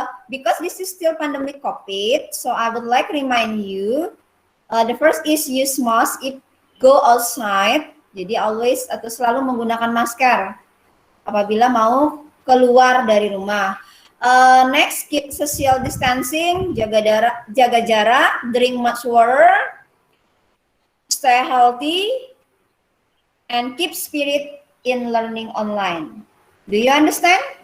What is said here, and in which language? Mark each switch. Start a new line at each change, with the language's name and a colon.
English: Because this is still pandemic COVID, so I would like to remind you. The first is use mask if go outside.
Indonesian: Jadi always atau selalu menggunakan masker apabila mau keluar dari rumah.
English: Next, keep social distancing,
Indonesian: jaga jarak,
English: drink much water, stay healthy, and keep spirit in learning online. Do you understand?